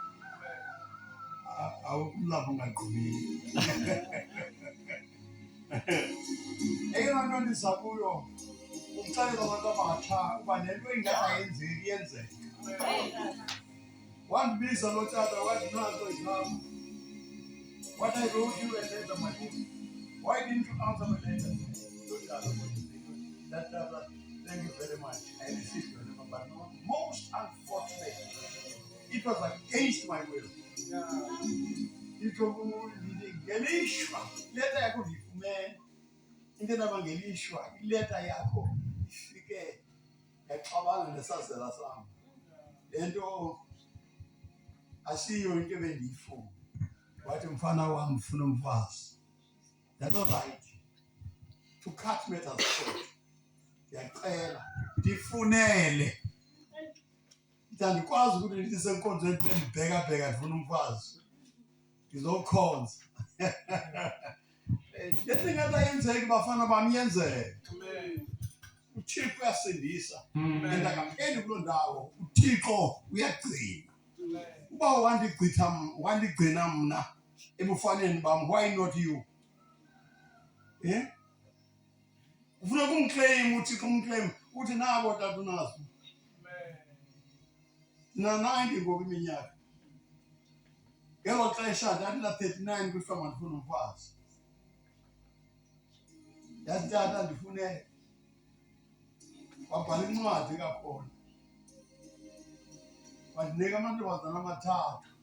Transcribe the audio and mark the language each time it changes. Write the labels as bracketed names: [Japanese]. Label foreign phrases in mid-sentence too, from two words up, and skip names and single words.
[Xhosa] Awukulapho ungagqibile. Eyona nto ndiza kuyo ukuxelela abantu abatsha uba nento ingathi ayenzeki iyenzeka. Wandibiza lo tata wathi nazo izam. [English] What I wrote you a letter, my dear. Why didn't you answer my letter? That thank you very much. I received your letter, but most unfortunately, it was against my will. [Xhosa] Ngelishwa ileta yakho ndiyifumene. Into enabangelishwa ileta yakho ifike yaxabana nesazela sam. Le nto asiyo into ebendiyifuna. Wathi mfana wam ufuna umfazi. [English] That was right. To cut matters short. [Zulu] ndiyacela ndifunele ndikwazi ukuthi ndisenkonzweni ndibheka ndifuna umfazi ndizokhonza lethi ngathi yenzeki bafana bami yenzeke. [Xhosa] uThixo uyasindisa and akapheli kuloo ndawo. uThixo uyagcina. uba wandigcina mna ebufaneni bam, [English] why not you? [Xhosa] ufuna kumclaim uThixo, umclaim uthi nabo tata unazo na-90 ngoku iminyaka. Ngelo xesha ndathi na-39 kuthiwa mandifune umfazi. Yathi tata ndifune, wabhala incwadi kakhona, wandinika amantombazana 3.